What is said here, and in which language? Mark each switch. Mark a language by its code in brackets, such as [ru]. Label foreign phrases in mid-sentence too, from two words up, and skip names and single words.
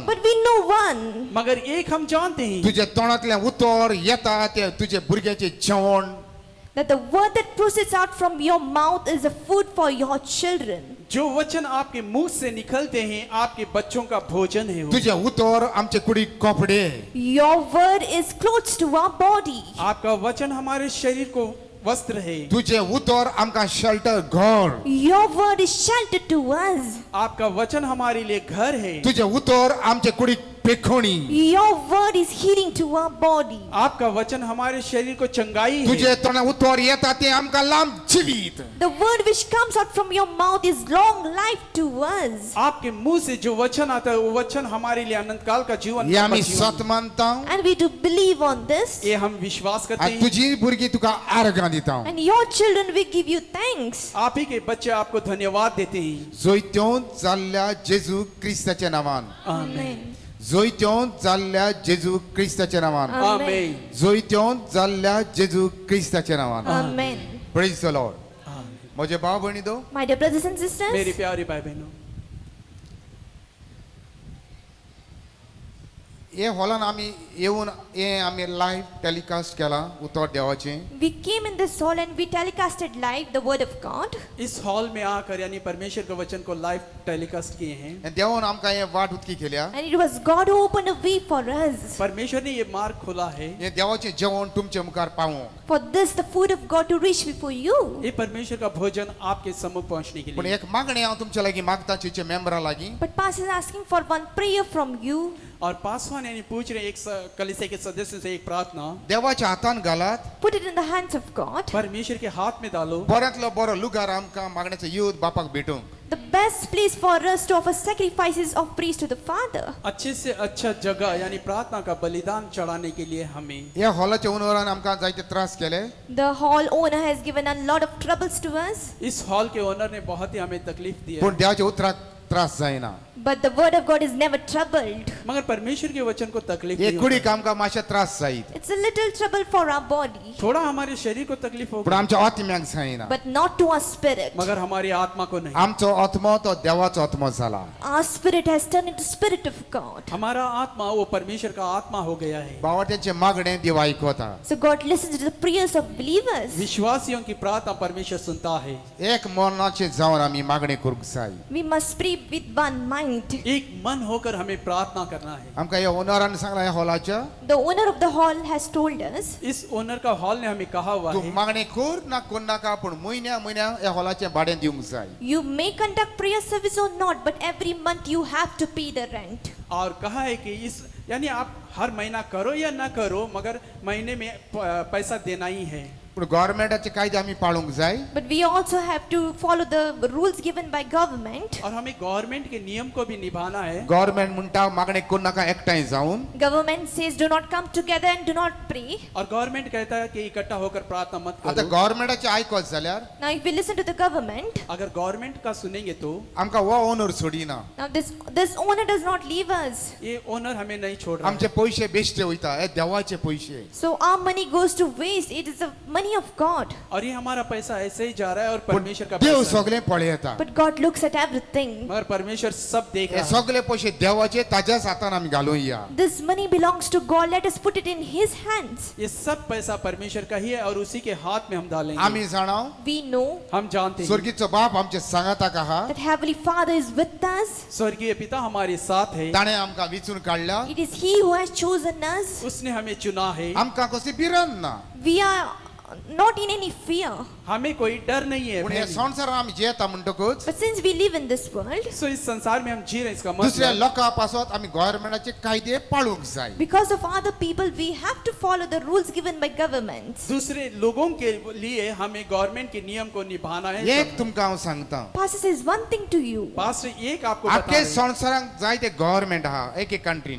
[en] But we know one, [hi] मगर एक हम जानते हैं [kok] तुझे तोंडांतल्यान उतर येता ते तुजे भुरग्याचे जेवण [en] that the word that proceeds out from your mouth is a food for your children. [hi] जो वचन आपके मुंह से निकलते हैं आपके बच्चों का भोजन है वो। [kok] तुझे उतर आमचे कुडीक कपडे. [en] Your word is clothes to our body. [hi] आपका वचन हमारे शरीर को वस्त्र है। [kok] तुझे उतर आमका शेल्टर घर. [en] Your word is shelter to us. [hi] आपका वचन हमारे लिए घर है। [kok] तुझे उतर आमचे कुडीक पेखोणी. [en] Your word is healing to our body. [hi] आपका वचन हमारे शरीर को चंगाई है। [kok] तुझे तोंडा उतर येता ते आमका लांब जिवीत. [en] The word which comes out from your mouth is long life to us. [hi] आपके मुंह से जो वचन आता है वो वचन हमारे लिए अनंत काल का जीवन। [kok] हे आमी सत मानता. [en] And we do believe on this. [hi] ये हम विश्वास करते [kok] आणि [hi] हैं। [kok] तुझी भुरगी तुका आर्गां दिता. [en] And your children, we give you thanks. [hi] आप ही के बच्चे आपको धन्यवाद देते हैं। [kok] जोयत्योन जाल्ल्या जेजू क्रिस्ताच्या नावान. [en] Amen. [kok] जोयत्योन जाल्ल्या जेजू क्रिस्ताच्या नावान. [hi] आमीन। [kok] जोयत्योन जाल्ल्या जेजू क्रिस्ताच्या नावान. [en] Amen. Praise the Lord. [kok] म्हजे भाव भयणी दो. [en] My dear brothers and sisters, [hi] मेरी प्यारी भाई बहनों, [kok] हे हॉलान आमी येवन हे आमी [en] live telecast [kok] केला उतर देवाचें. [en] we came in this hall and we telecasted live the word of God. [hi] इस हॉल में आकर यानी परमेश्वर के वचन को [en] live telecast [hi] किए हैं। [kok] आनी देवान आमकां हे वाट उदकी केल्या. [en] And it was God who opened a way for us. [hi] परमेश्वर ने ये मार्ग खोला है। [kok] हे देवाचें जेवण तुमचे मुखार पावो. [en] For this, the food of God to reach before you. [hi] ये परमेश्वर का भोजन आपके सम्मुख पहुंचने के [kok] पूण [hi] लिए। [kok] एक मागणी हांव तुमच्या लागीं मागता चर्चे मेंबरां लागीं. [en] But Pastor is asking for one prayer from you. [hi] और पासवान यानी पूछ रहे एक कलीसिया के सदस्य से एक प्रार्थना। [kok] देवाच्या हातान घालात. [en] Put it in the hands of God. [hi] परमेश्वर के हाथ में डालो। [kok] बऱ्यांतलो बरो लुगार आमकां मागण्याचो यूथ बापाक भेटूंक. [en] The best place for us to offer sacrifices of praise to the Father. [hi] अच्छे से अच्छा जगह यानी प्रार्थना का बलिदान चढ़ाने के लिए हमें। [kok] ह्या हॉलाच्या ओनरान आमकां जायते त्रास केले. [en] The hall owner has given a lot of troubles to us. [hi] इस हॉल के ओनर ने बहुत ही हमें तकलीफ दी है। [kok] पूण देवाच्या उतराक त्रास जायना. [en] But the word of God is never troubled. [hi] मगर परमेश्वर के वचन को तकलीफ [kok] हे [hi] नहीं [kok] कुडीक [hi] होता। [kok] आमकां मातशें त्रास जायत. [en] It's a little trouble for our body, [hi] थोड़ा हमारे शरीर को तकलीफ [kok] पूण [hi] होगी [kok] आमच्या आत्म्याक जायना. [en] but not to our spirit. [hi] मगर हमारी आत्मा को नहीं। [kok] आमचो आत्मो तो देवाचो आत्मो जाला. [en] Our spirit has turned into spirit of God. [hi] हमारा आत्मा वो परमेश्वर का आत्मा हो गया है। [kok] बावट्यांचे मागणें देव आयकता. [en] So God listens to the prayers of believers. [hi] विश्वासियों की प्रार्थना परमेश्वर सुनता है। [kok] एक मनाचे जावन आमी मागणी करूंक जाय. [en] We must pray with one mind. [hi] एक मन होकर हमें प्रार्थना करना है। [kok] आमकां ह्या ओनरान सांगला ह्या हॉलाच्या. [en] The owner of the hall has told us, [hi] इस ओनर का हॉल ने हमें कहा हुआ [kok] तूं [hi] है [kok] मागणी कर ना कोण नाका पूण म्हयन्या ह्या हॉलाचें भाडें दिवंक जाय. [en] you may conduct prayer service or not, but every month you have to pay the rent. [hi] और कहा है कि इस यानी आप हर महीना करो या ना करो मगर महीने में पैसा देना ही है। [kok] पूण गव्हर्मेंटाचे कायदे आमी पाळूंक जाय. [en] But we also have to follow the rules given by government. [hi] और हमें गवर्नमेंट के नियम को भी निभाना है। [kok] गव्हर्मेंट म्हणटा मागणी कोण नाका एकठांय जावन. [en] Government says do not come together and do not pray. [hi] और गवर्नमेंट कहता है कि इकट्ठा होकर प्रार्थना मत [kok] आतां [hi] करो। [kok] गव्हर्मेंटाचे आयकत जाल्यार [en] Now if we listen to the government, [hi] अगर गवर्नमेंट का सुनेंगे तो [kok] आमकां हो ओनर सोडिना. [en] now this owner does not leave us. [hi] ये ओनर हमें नहीं छोड़ रहा है। [kok] आमचे पयशे बेश्टे वयता. हे देवाचे पयशे. [en] So our money goes to waste. It is the money of God. [hi] और ये हमारा पैसा ऐसे ही जा रहा है और [kok] पूण [hi] परमेश्वर का [kok] देव [hi] पैसा है। [kok] सगळें पळयता. [en] But God looks at everything. [hi] मगर परमेश्वर सब देख [kok] हे [hi] रहा है। [kok] सगळे पयशे देवाचे ताज्याच हातान आमी घालुया. [en] This money belongs to God. Let us put it in His hands. [hi] ये सब पैसा परमेश्वर का ही है और उसी के हाथ में हम डालेंगे। [kok] आमी जाणाव [en] We know [hi] हम जानते हैं [kok] स्वर्गीचो बाप आमचे सांगाताक आहा. [en] that Heavenly Father is with us. [hi] स्वर्गीय पिता हमारे साथ है। [kok] ताणें आमकां विचून काडला. [en] It is He who has chosen us. [hi] उसने हमें चुना है। [kok] आमकां कसली भिरांत ना. [en] We are not in any fear. [hi] हमें कोई डर नहीं है। [kok] पूण हे संवसारान आमी जियेता म्हणटकूच [en] But since we live in this world, [hi] सो इस संसार में हम जी रहे हैं, इसका [kok] दुसऱ्या [hi] मतलब [kok] लोकां पासत आमी गव्हर्मेंटाचे कायदे पाळूंक जाय. [en] because of other people, we have to follow the rules given by governments. [hi] दूसरे लोगों के लिए हमें गवर्नमेंट के नियम को निभाना है। [kok] एक तुमकां हांव सांगता. [en] Pastor says one thing to you. [hi] पास्टर एक आपको बता [kok] आख्खे [hi] रहे हैं। [kok] संवसारान जायते गव्हर्मेंट आहा एक एक कंट्रीन.